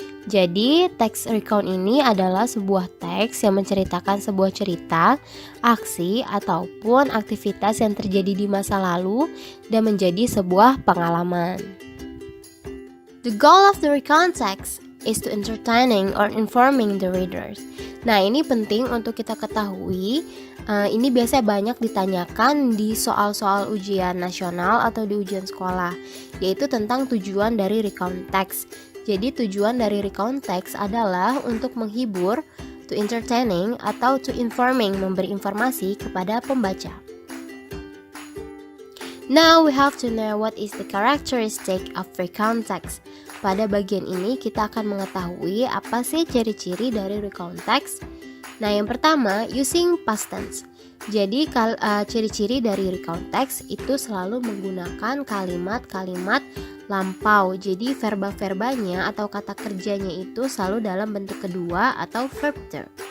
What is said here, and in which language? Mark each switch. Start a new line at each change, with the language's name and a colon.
Indonesian: Jadi, teks recount ini adalah sebuah teks yang menceritakan sebuah cerita, aksi, ataupun aktivitas yang terjadi di masa lalu dan menjadi sebuah pengalaman.
English: The goal of the recount text is to entertaining or informing the readers.
Indonesian: Nah, ini penting untuk kita ketahui. Ini biasanya banyak ditanyakan di soal-soal ujian nasional atau di ujian sekolah, yaitu tentang tujuan dari recount text. Jadi tujuan dari recount text adalah untuk menghibur,
English: to entertaining,
Indonesian: atau
English: to informing,
Indonesian: memberi informasi kepada pembaca.
English: Now we have to know what is the characteristic of recount text.
Indonesian: Pada bagian ini kita akan mengetahui apa sih ciri-ciri dari recount text. Nah, yang pertama,
English: using past tense.
Indonesian: Jadi ciri-ciri dari recount text itu selalu menggunakan kalimat-kalimat lampau. Jadi verba-verbanya atau kata kerjanya itu selalu dalam bentuk kedua atau verb term.